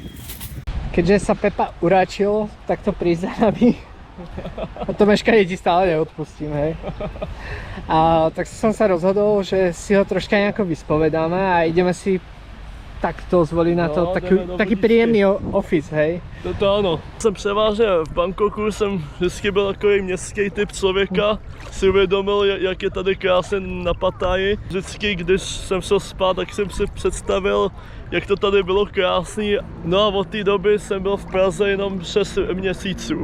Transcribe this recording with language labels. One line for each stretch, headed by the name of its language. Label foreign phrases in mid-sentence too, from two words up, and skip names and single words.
Slovak: Keďže sa Pepa uráčil takto prísť za nami A to meškanie ti stále neodpustím, hej. A tak som sa rozhodol, že si ho troška nejako vyspovedáme a ideme si takto zvoliť na to taký príjemný office, hej.
Czech: To ano. Jsem převážně v Bangkoku, jsem vždycky byl takový městský typ člověka. Si uvědomil, jak je tady krásně na Pattaji. Vždycky, když jsem šel spát, tak jsem si představil, jak to tady bylo krásný. No a od té doby jsem byl v Praze jenom 6 měsíců.